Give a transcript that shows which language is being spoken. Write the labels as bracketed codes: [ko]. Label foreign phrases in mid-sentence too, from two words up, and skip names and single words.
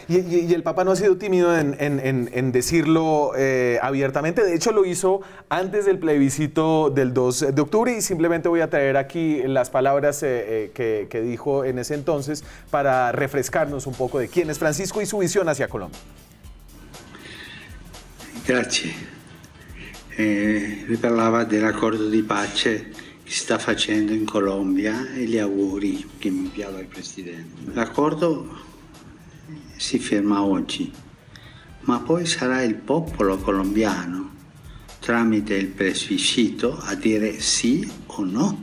[es] Y el Papa no ha sido tímido en decirlo abiertamente. De hecho, lo hizo antes del plebiscito del 2 de octubre y simplemente voy a traer aquí las palabras que dijo en ese entonces para refrescarnos un poco de quién es Francisco y su visión hacia Colombia. [it] Grazie. Lui parlava dell'accordo di pace che si sta facendo in Colombia e gli auguri che mi inviava il Presidente. L'accordo si firma oggi, ma poi sarà il popolo colombiano, tramite il plebiscito, a dire sì o no.